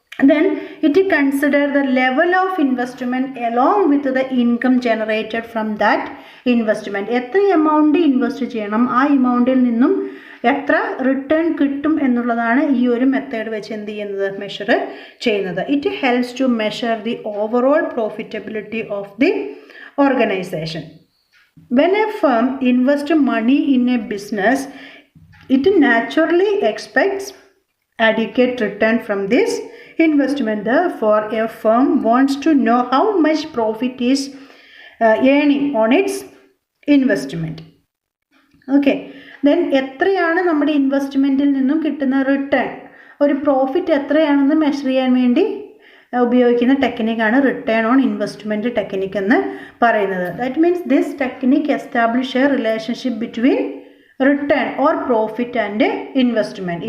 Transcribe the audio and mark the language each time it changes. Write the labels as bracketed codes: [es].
[en] Then it consider the level of investment along with the income generated from that investment. [ml] എത്ര amount invest ചെയ്യണം, ആ എമൗണ്ടിൽ നിന്നും എത്ര return കിട്ടും എന്നുള്ളതാണ് ഈ ഒരു മെത്തേഡ് വെച്ച് എന്ത് ചെയ്യുന്നത്, മെഷർ ചെയ്യുന്നത്. [en] It helps to measure the overall profitability of the organization. When a firm invests money in a business, it naturally expects adequate return from this investment. Therefore, a firm wants to know how much profit is earning on its investment. [ml] Okay, then എത്രയാണ് നമ്മുടെ ഇൻവെസ്റ്റ്മെൻറ്റിൽ നിന്നും കിട്ടുന്ന return, ഒരു profit എത്രയാണെന്ന് measure ചെയ്യാൻ വേണ്ടി ഉപയോഗിക്കുന്ന ടെക്നിക്കാണ് return on investment technique എന്ന് പറയുന്നത്. [en] That means this technique establish a relationship between return or profit and investment.